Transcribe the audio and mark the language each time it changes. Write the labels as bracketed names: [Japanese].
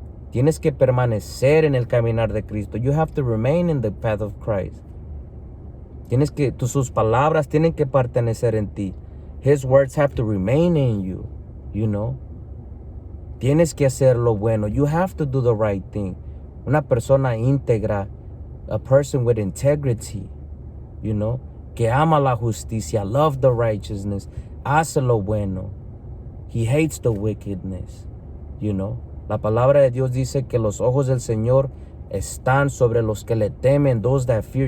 [Spanish] Tienes que permanecer en el caminar de Cristo. [English] You have to remain in the path of Christ. [Spanish] Sus palabras tienen que pertenecer en ti. [English] His words have to remain in you. You know. [Spanish] Tienes que hacer lo bueno. [English] You have to do the right thing. [Spanish] Una persona íntegra. [English] A person with integrity. You know. [Spanish] Que ama la justicia, [English] love the righteousness, [Spanish] hace lo bueno. [English] He hates the wickedness, you know. [Spanish] La palabra de Dios dice que los ojos del Señor están sobre los que le temen, [English] those that fear.